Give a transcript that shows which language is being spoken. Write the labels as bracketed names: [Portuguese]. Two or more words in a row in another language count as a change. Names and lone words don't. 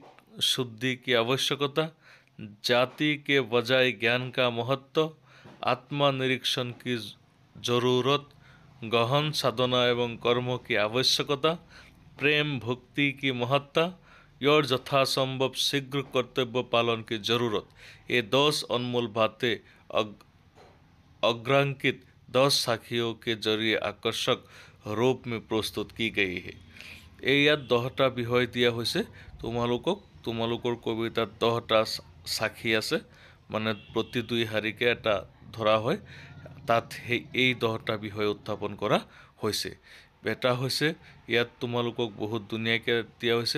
[Hindi] शुद्धि की आवश्यकता, जाति के बजाय ज्ञान का महत्व, आत्मनिरीक्षण की जरूरत, गहन साधना एवं कर्म की आवश्यकता, प्रेम भक्ति की महत्ता और यथासंभव शीघ्र कर्तव्य पालन की जरूरत, ये 10 अनमोल बातें अग्रांकित 10 साखियों के जरिए आकर्षक रूप में प्रस्तुत की गई है। [Assamese] ইয়াত 10টা বিষয় দিয়া হৈছে। তোমালোকৰ কবিতাত 10টা সাক্ষী আছে, মানে প্ৰতি 2 শাৰীকে এটা ধৰা হয়। তাত এই 10টা বিষয় উত্থাপন কৰা হৈছে। এটা হৈছে ইয়াত তোমালোকক বহুত ধুনীয়াকৈ দিয়া হৈছে।